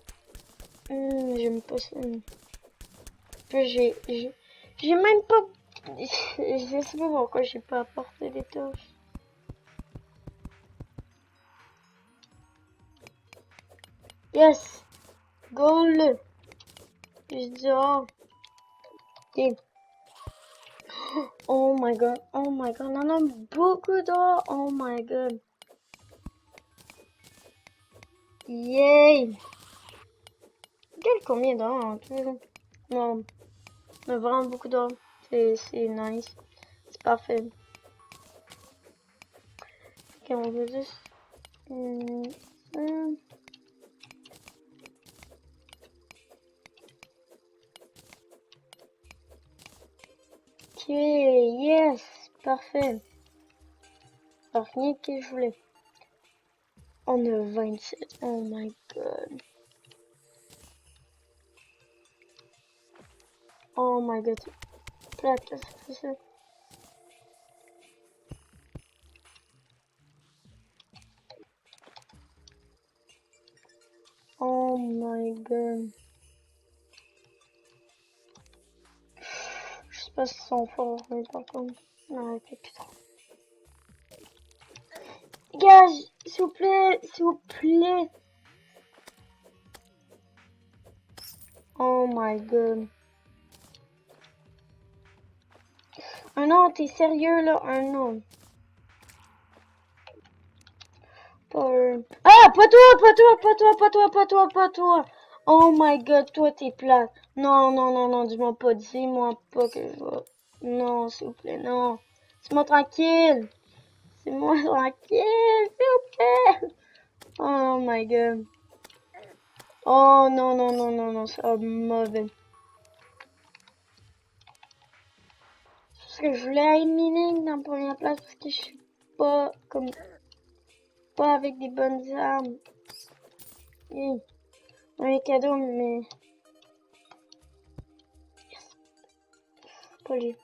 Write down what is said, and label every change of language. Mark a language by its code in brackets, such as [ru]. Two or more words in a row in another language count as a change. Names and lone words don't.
[fr] J'aime pas ça. Puis j'ai même pas. Je sais pas pourquoi j'ai pas apporté des torches. Yes! Goal! Je dis, oh, ok. [en] Oh my god, oh my god, [fr] on en a beaucoup d'or. [en] Oh my god. Yay! [fr] Quel combien d'or en tout? Non, on a vraiment beaucoup d'or. C'est nice. C'est parfait. Ok, on veut juste. Ça. Ok, yes, parfait. Alors, rien que je voulais. On a 27. [en] Oh my god. Oh my god. [fr] Plate, c'est ça. [en] Oh my god. [fr] Je sais pas s'ils sont forts, mais par contre. Non, peut plus trop. Dégage, s'il vous plaît, s'il vous plaît. [en] Oh my god. [fr] Un non, t'es sérieux là? Un non. Ah, pas toi, pas toi, pas toi, pas toi, pas toi, pas toi. [en] Oh my god, [fr] toi t'es plate. Non, non, non, non, dis-moi pas, dis-moi pas que je vais. Non, s'il vous plaît, non. Laisse-moi tranquille. Laisse-moi tranquille, s'il vous plaît. [en] Oh my god. [fr] Oh non, non, non, non, non, c'est mauvais. Parce que je voulais éliminer dans la première place parce que je suis pas comme pas avec des bonnes armes. Un cadeau, mais pas lui.